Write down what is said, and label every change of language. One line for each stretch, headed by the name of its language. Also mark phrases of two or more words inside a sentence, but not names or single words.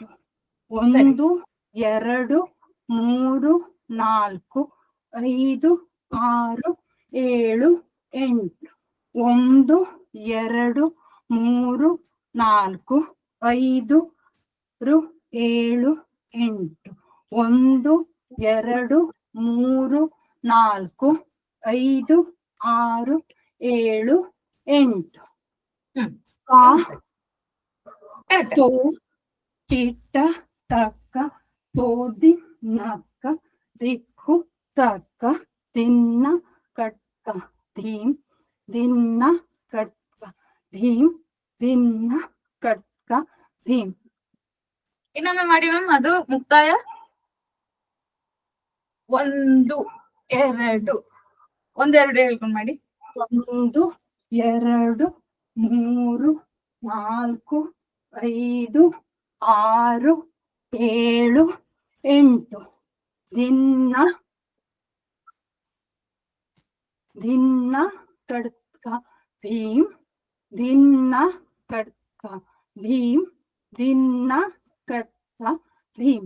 Kannada: 1 2 3 4 5 6 7 8 1 2 3 4 5 6 7 8 1 2 3 4 5 6 7 8 ಹ್ಮ್. ಕಾ Correct. ತೋ ಟಿಟ್ಟ ತಕ್ಕ ತೋದಿ ನಕ್ಕ ದಿಕ್ಕು ತಕ್ಕ ದಿನ್ನ ಕಟ್ಟ ಧೀಮ್ ದಿನ್ನ ಕಟ್ಟ ಧೀಮ್ ದಿನ್ನ ಕಟ್ಟ ಧೀಮ್. ಇನ್ನೊಮ್ಮೆ ಮಾಡಿ ಮ್ಯಾಮ್, ಅದು ಮುಕ್ತಾಯ 1 2 ಒಂದೆರಡು ಹೇಳ್ಕೊಂಡು ಮಾಡಿ. 1 2 3 4 5 6 7 8 ದಿನ್ನ ದಿನ್ನ ಕಡ್ಕ ಭೀಮ್ ದಿನ್ನ ಕಡ್ಕ ಭೀಮ್ ದಿನ್ನ ಕಡ್ಕ ಭೀಮ್.